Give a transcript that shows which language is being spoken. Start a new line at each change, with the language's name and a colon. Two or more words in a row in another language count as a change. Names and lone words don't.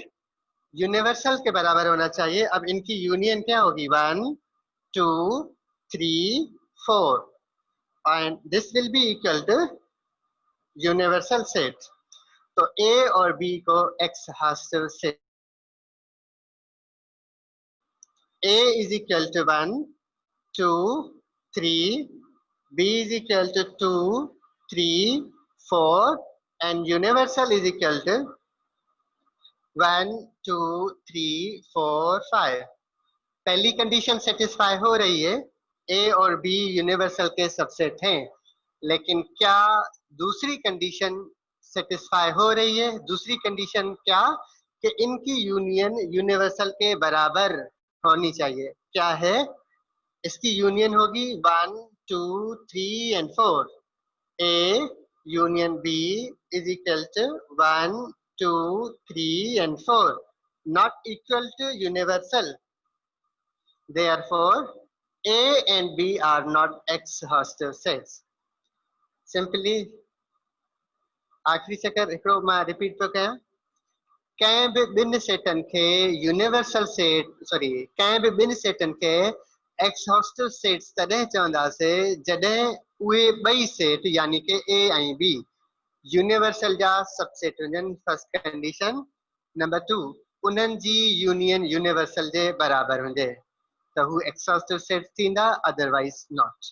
Hindi: यूनिवर्सल के बराबर होना चाहिए। अब इनकी यूनियन क्या होगी?
English: 1 2 3 4, and this will be equal to universal set.
Hindi: तो ए और बी को
English: exhaustive set, A is equal to 1 2 3, b is equal to 2 3 4, and universal is equal to 1 2 3 4 5।
Hindi: पहली कंडीशन सेटिस्फाई हो रही है, ए और बी यूनिवर्सल के सबसेट हैं, लेकिन क्या दूसरी कंडीशन सेटिस्फाई हो रही है? दूसरी कंडीशन क्या? कि इनकी
English: union universal
Hindi: के बराबर होनी चाहिए। क्या है? इसकी यूनियन होगी 1 2 3 एंड 4।
English: A union B is equal to 1 2 3 and 4, not equal to universal. Therefore, A and B are not exhaustive sets. Simply,
Sindhi: आखिरी चक्कर हिकिड़ो मां रिपीट पियो कयां। कंहिं बि ॿिनि सेटनि खे
English: universal set,
Sindhi: सॉरी, कंहिं बि ॿिनि सेटनि खे
English: exhaustive sets
Sindhi: तॾहिं चवंदासीं जॾहिं उहे ॿई सेट यानी कि ए ऐं बी यूनिवर्सल जा सबसेट हुजनि,
English: first condition.
Sindhi: नंबर 2, उन्हनि जी
English: union universal
Sindhi: जे बराबर हुजे त हू
English: exhaustive set
Sindhi: थींदा,
English: otherwise not.